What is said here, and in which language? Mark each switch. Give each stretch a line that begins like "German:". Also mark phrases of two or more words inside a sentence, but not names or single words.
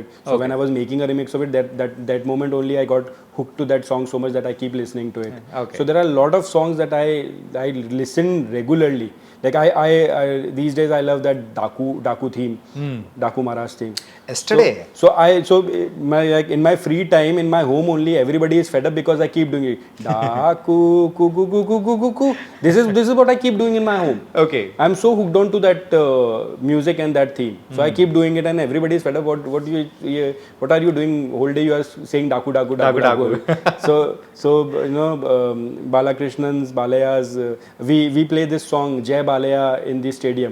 English: So when I was making a remix of it, that moment only I got hooked to that song so much that I keep listening to it. Okay. So there are a lot of songs that I listen regularly. Like I these days I love that Daku theme, Daku Maharaj theme. Yesterday. So my, like in my free time in my home only, everybody is fed up because I keep doing it. Daku ku ku ku ku ku ku ku. This is what I keep doing in my home. Okay. I'm so hooked on to that music and that theme. So I keep doing it, and everybody is fed up. What are you doing whole day? You are saying Daku Daku Daku Daku. So you know, Balakrishnan's, Balaya's, we play this song Jai Balaya in the stadium.